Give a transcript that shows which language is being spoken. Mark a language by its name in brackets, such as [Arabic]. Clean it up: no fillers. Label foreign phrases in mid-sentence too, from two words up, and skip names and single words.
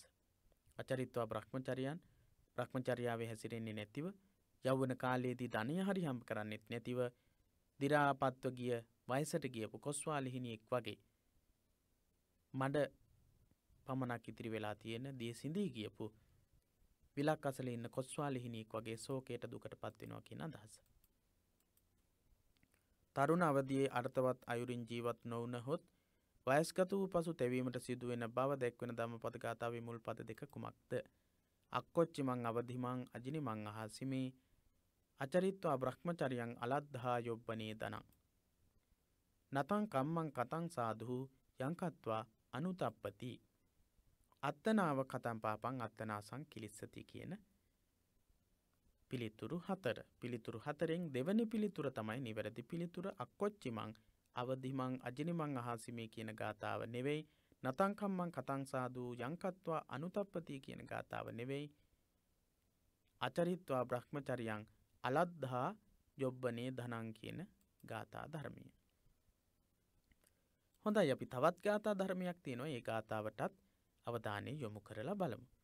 [Pali] අචරිත්වා බ්‍රහ්මචර්යයන්, [Sinhala] බ්‍රහ්මචර්යාවේ හැසිරෙන්නේ නැතිව, යෞවන කාලයේදී ධනය හරි හම්බ කරන්නෙත් නැතිව, දි รา පත්ව ගිය වයසට ගියපු කොස්වා ලිහිණියෙක් වගේ මඩ පමණක් ඉතිරි වෙලා තියෙන දිය සිඳී ගියපු විලක් අසල ඉන්න කොස්වා ලිහිණියෙක් වගේ ශෝකයට දුකට පත් වෙනවා කියන අදහස. තරුණ අවදියේ අර්ථවත් අයුරින් ජීවත් නොවුනහොත් වයස්ගත වූ පසු තැවීමට සිදුවෙන බව දැක්වෙන ධම්මපද ගාථාවේ මුල් පද දෙක කුමක්ද? [Pali] අක්කොච්චි මං අවදිමං අජිනි මං අහසිමේ අචරිත්වා බ්‍රහ්මචරියං අලද්ධා යොබ්බනේ ධනං නතං කම්මං කතං සාධු යංකත්වා අනුතප්පති අත්තනාව කතං පාපං අත්තනාසං කිලිස්සති [Sinhala] කියන පිළිතුරු 4. පිළිතුරු 4න් දෙවැනි පිළිතුර තමයි නිවැරදි පිළිතුර. [Pali] අක්කොච්චිමං අවදිමං අජිනිමං අහසිමේ [Sinhala] කියන ගාථාව නෙවෙයි. [Pali] නතං කම්මං කතං සාදු යංකත්වා අනුතප්පති [Sinhala] කියන ගාථාව නෙවෙයි. [Pali] අචරිත්වා බ්‍රහ්මචරියං අලද්ධා යොබ්බනේ ධනං [Sinhala] කියන ගාථා ධර්මය. හොඳයි, අපි තවත් ගාථා ධර්මයක් තියෙනවා. ඒ ගාථාවටත් අවධානය යොමු කරලා බලමු.